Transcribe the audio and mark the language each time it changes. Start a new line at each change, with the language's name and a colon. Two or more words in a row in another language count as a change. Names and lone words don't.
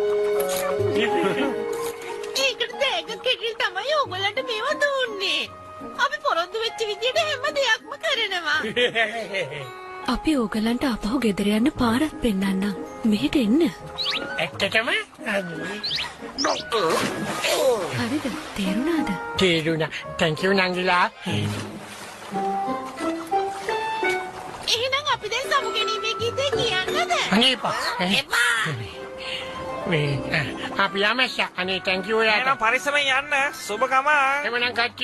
Sinhala: ඒකට දෙයක කෙටිල් තමයි ඕගොල්ලන්ට මේව දුන්නේ. අපි පොරොන්දු වෙච්ච විදියට හැම දෙයක්ම කරනවා. අපි ඕගොල්ලන්ට ආපහු ගෙදර යන්න පාරක් පෙන්නන්නම්. මෙහෙට එන්න. ඇත්තටම? හරිද? තේරුණාද? තේරුණා.
English: Thank you
Sinhala: නංගිලා. අපි දැන් සමුගැනීමේ ගීතේ කියන්නද? අනේ එපා. මේ අපි යමස්ස අනේ
English: thank you
Sinhala: යාට. එහෙනම් පරිස්සමෙන් යන්න. සුබ ගමන්.